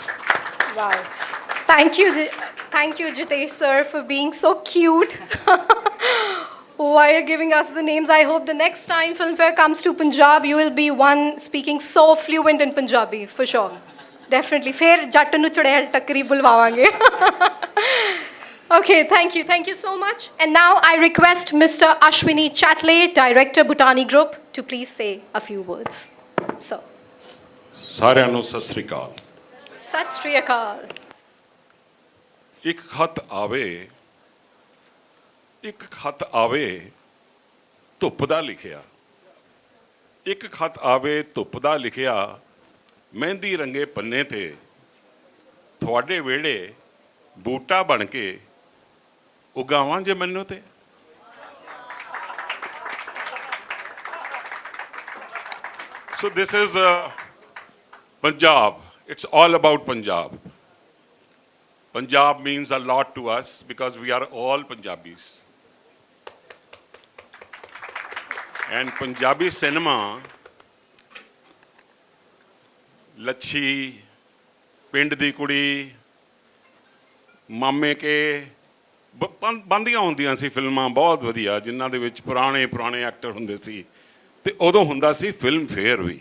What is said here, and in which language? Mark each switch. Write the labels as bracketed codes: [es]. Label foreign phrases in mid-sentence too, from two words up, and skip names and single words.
[en] Wow. Thank you, Jitesh sir, for being so cute while giving us the names. I hope the next time Filmfare comes to Punjab, you will be one speaking so fluent in Punjabi, for sure. Definitely. [pa] ਫਿਰ ਜੱਟ ਨੂੰ ਚੁੜੇਲ ਟੱਕਰੀ ਬੁਲਵਾਵਾਂਗੇ. [en] Okay, thank you. Thank you so much. And now I request Mr. Ashwini Chatle, Director, Bhutani Group, to please say a few words. So. [pa] ਸਾਰਿਆਂ ਨੂੰ ਸਤਿ ਸ੍ਰੀ ਅਕਾਲ। ਸਤ ਸ੍ਰੀ ਅਕਾਲ. ਇੱਕ ਖਤ ਆਵੇ ਧੁੱਪ ਦਾ ਲਿਖਿਆ, ਇੱਕ ਖਤ ਆਵੇ ਧੁੱਪ ਦਾ ਲਿਖਿਆ, ਮਹਿੰਦੀ ਰੰਗੇ ਪੰਨੇ ਤੇ ਤੁਹਾਡੇ ਵਿਹੜੇ ਬੂਟਾ ਬਣ ਕੇ ਉਗਾਵਾਂ ਜੇ ਮੈਨੂੰ ਤੇ। [en] So this is Punjab. It's all about Punjab. Punjab means a lot to us because we are all Punjabis. And Punjabi cinema, [pa] ਲੱਛੀ, ਪਿੰਡ ਦੀ ਕੁੜੀ, ਮਾਮੇ ਕੇ ਬੰਦੀਆਂ ਹੁੰਦੀਆਂ ਸੀ ਫਿਲਮਾਂ ਬਹੁਤ ਵਧੀਆ, ਜਿਨ੍ਹਾਂ ਦੇ ਵਿੱਚ ਪੁਰਾਣੇ ਐਕਟਰ ਹੁੰਦੇ ਸੀ, ਤੇ ਉਦੋਂ ਹੁੰਦਾ ਸੀ ਫਿਲਮ ਫੇਅਰ ਵੀ।